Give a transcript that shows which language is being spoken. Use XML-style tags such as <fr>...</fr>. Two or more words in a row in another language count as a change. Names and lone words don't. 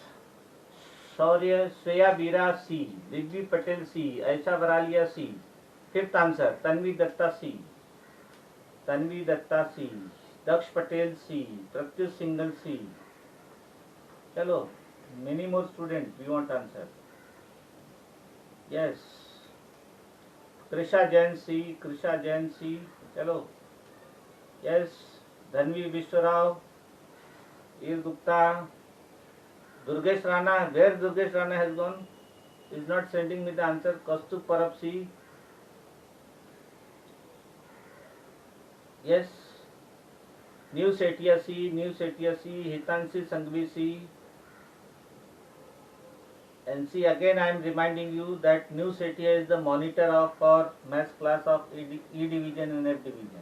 <en>Shreya Bira C. Divya Patel C. Aisha Varalia C. Fifth answer. Tanvi Datta C. Tanvi Datta C. Daksh Patel C. Pratyush Singhal C. Chalo. Many more students we want answer. Yes. Krisha Jain C. Krisha Jain C. Chalo. Yes. Dhanvi Vishwarao. Ir Gupta. Durgesh Rana. Where Durgesh Rana has gone? Is not sending me the answer. Kaustubh Parab C. Yes. New Setia C. New Setia C. Hitanshi Sanghvi C. And see, again I am reminding you that New Setia is the monitor of our maths class of E division and F division.</en>